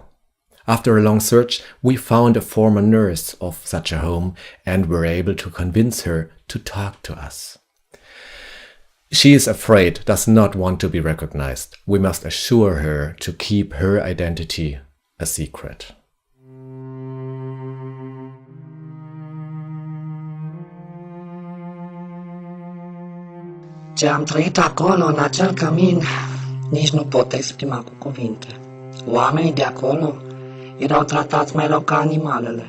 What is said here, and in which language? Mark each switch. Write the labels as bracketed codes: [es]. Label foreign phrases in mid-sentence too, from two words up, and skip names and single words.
[en] After a long search, we found a former nurse of such a home and were able to convince her to talk to us. She is afraid, does not want to be recognized. We must assure her to keep her identity a secret. [ro] Ce am trăit acolo, în acel cămin, nici nu pot exprima cu cuvinte. Oamenii de acolo erau tratați mai rău ca animalele.